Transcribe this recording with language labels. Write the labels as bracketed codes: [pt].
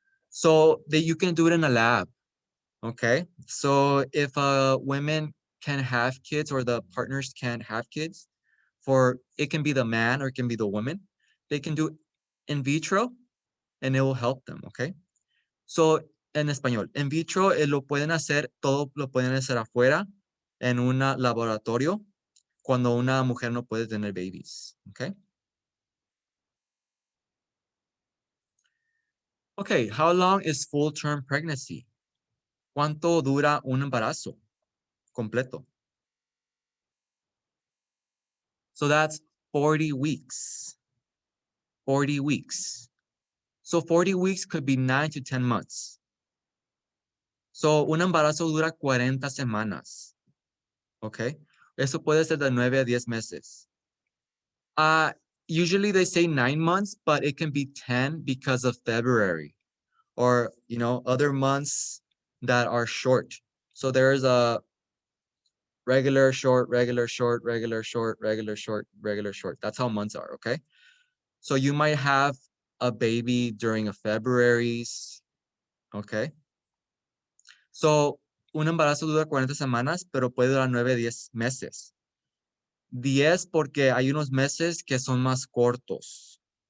[en] So that you can do it in a lab. Okay. So if women can have kids or the partners can't have kids, it can be the man or it can be the woman, they can do in vitro and it will help them. Okay. [es] So, en español, en vitro todo lo pueden hacer afuera en un laboratorio cuando una mujer no puede tener babies, okay? [en] Okay, how long is full-term pregnancy? [es] ¿Cuánto dura un embarazo completo? [en] So that's 40 weeks. 40 weeks. So 40 weeks could be 9 to 10 months. So [es] un embarazo dura 40 semanas. [en] Okay? [es] Eso puede ser de 9 a 10 meses. [en] Usually they say 9 months, but it can be 10 because of February or, other months that are short. So there's a regular, short, regular, short, regular, short, regular, short, regular, short. That's how months are, okay? So you might have a baby during a February's, okay? [es] So un embarazo dura 40 semanas, pero puede durar 9 a 10 meses. 10 porque hay unos meses que son más cortos.